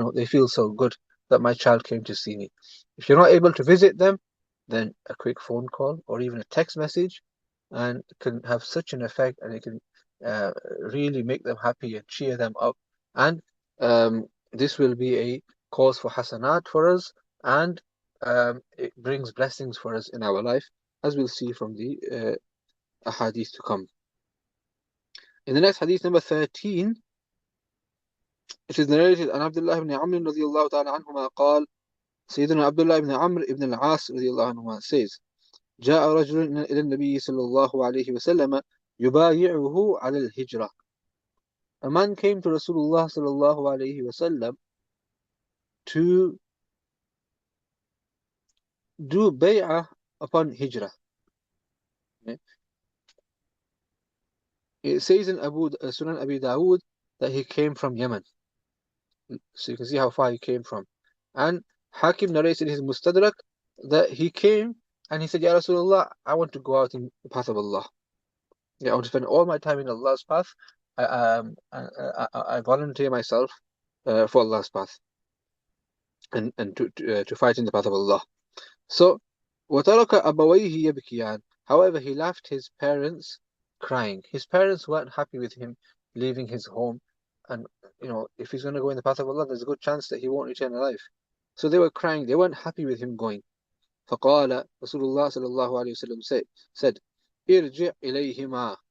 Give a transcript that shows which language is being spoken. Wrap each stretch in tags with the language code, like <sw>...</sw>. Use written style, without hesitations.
<en>They feel so good that my child came to see me. If you're not able to visit them, then a quick phone call or even a text message, and it can have such an effect, and it can uh, really make them happy and cheer them up. And this will be a cause for hasanat for us, and it brings blessings for us in our life, as we'll see from the ahadith to come. In the next hadith, number 13, it is narrated</en> <ar>عن عبد الله بن عمرو رضي الله تعالى عنهما قال سيدنا عبد الله بن عمرو بن العاص رضي الله عنهما</ar> <en>says</en> <ar>جاء رجل إلى النبي صلى الله عليه وسلم يبايعه على الهجرة.</ar> <en>A man came to Rasulullah</en> <ar>صلى الله عليه وسلم</ar> <en>to do bay'ah upon hijrah. It says in Sunan Abi Dawood that he came from Yemen. So you can see how far he came from. And Hakim narrates in his Mustadrak that he came and he said, Ya Rasulullah, I want to go out in the path of Allah. I want to spend all my time in Allah's path. I volunteer myself for Allah's path and to fight in the path of Allah.</en> <ar>So, وَتَرَكَ أَبَوَيْهِ يَبْكِيَانِ.</ar> <en>However, he left his parents crying. His parents weren't happy with him leaving his home. And, if he's going to go in the path of Allah, there's a good chance that he won't return alive. So they were crying. They weren't happy with him going. فَقَالَ Rasulullah sallallahu alayhi wa sallam said,</en> <ar>إِرْجِعْ إِلَيْهِمَا.</ar>